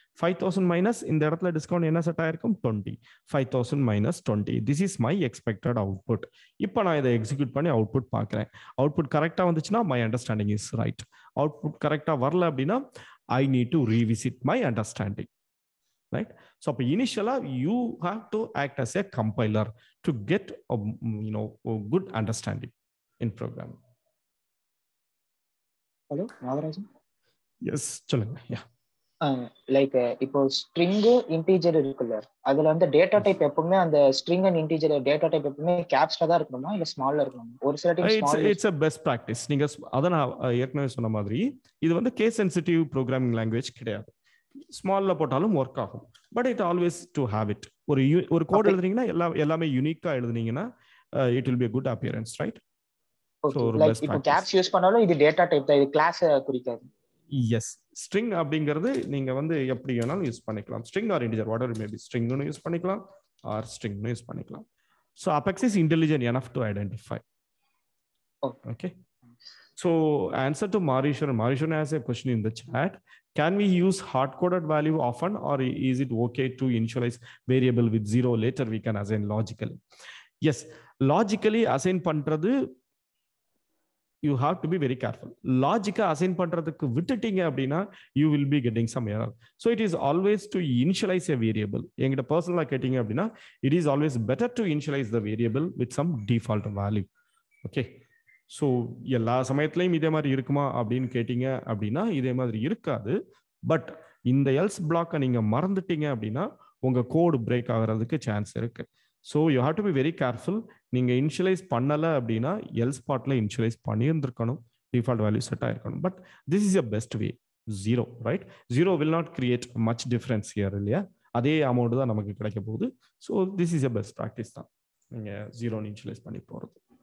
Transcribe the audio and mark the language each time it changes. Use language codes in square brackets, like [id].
[ta] 5000 minus இந்த இடத்துல discount என்ன செட் ஆயிருக்கும்? 20. 5000 - 20. [en] This is my expected output. [ta] இப்போ நான் இதை எக்ஸிக்யூட் பண்ணி அவுட்புட் பார்க்குறேன். அவுட்புட் கரெக்டாக வந்துச்சுன்னா [en] My understanding is right. [ta] Output கரெக்டாக வரல அப்படின்னா [en] I need to revisit my understanding. Right? So initially you have to act as a compiler to get a good understanding in programming. Hello, Nagarajan. Yes, [ta] சொல்லுங்க. Like இப்போ string integer இருக்குல்ல, அதுல வந்து data type எப்பவுமே அந்த string and integer data type எப்பவுமே கேப்ஸ்ல தான் இருக்கணுமா இல்ல ஸ்மால்ல இருக்கணுமா? ஒரு சில time small. [en] It's a best practice. [ta] நீங்க அத நான் ஏற்கனவே சொன்ன மாதிரி இது வந்து கேஸ் சென்சிட்டிவ் ப்ரோக்ராமிங் லாங்குவேஜ் கிடையாது. ஸ்மால்ல போட்டாலும் ஒர்க் ஆகும். [en] But it always to have it. [ta] ஒரு கோட் எழுதுனீங்கன்னா எல்லாமே யூனிக்கா எழுதுனீங்கன்னா [en] It will be a good appearance, right? [ta] So like இப்போ கேப்ஸ் யூஸ் பண்ணாலும் இது டேட்டா டைப் தான், இது கிளாஸ் குறிக்காது. எஸ், ஸ்ட்ரிங் அப்படிங்கிறது நீங்க வந்து எப்படி வேணாலும் யூஸ் பண்ணிக்கலாம். String R integer what ever maybe, ஸ்ட்ரிங்னு use பண்ணிக்கலாம் ஆர் ஸ்ட்ரிங்னு யூஸ் பண்ணிக்கலாம். [en] So Apex is intelligent enough to identify. Okay. So answer to Marishwaran has a question in the chat. Can we use hard-coded value often, or is it okay to initialize variable with 0 later we can assign logically? Yes, logically assign பண்றது you have to be very careful. [ta] Logic assign பண்றதுக்கு விட்டுட்டீங்க அப்படின்னா [en] you will be getting some error. So it is always to initialize a variable. [ta] எங்கிட்ட பர்சனலா கேட்டீங்க அப்படின்னா [en] it is always better to initialize the variable with some default value. Okay. [ta] So எல்லா சமயத்துலையும் இதே மாதிரி இருக்குமா அப்படின்னு கேட்டீங்க அப்படின்னா இதே மாதிரி இருக்காது. பட் இந்த எல்ஸ் பிளாக்கை நீங்க மறந்துட்டீங்க அப்படின்னா உங்க கோடு பிரேக் ஆகிறதுக்கு சான்ஸ் இருக்கு. [en] So you have to be very careful. [ta] நீங்க இனிஷியலைஸ் பண்ணலை அப்படின்னா எல்ஸ் பார்ட்ல இனிஷியலைஸ் பண்ணியிருந்திருக்கணும், டிஃபால்ட் வேல்யூ செட் ஆயிருக்கணும். [en] But this is a best way. 0, right? 0 will not create much difference here [ta] இல்லையா? அதே அமௌண்ட் தான் நமக்கு கிடைக்க போகுது. So this is a best practice தான் நீங்க 0 இனிஷியலைஸ் பண்ணி போறது.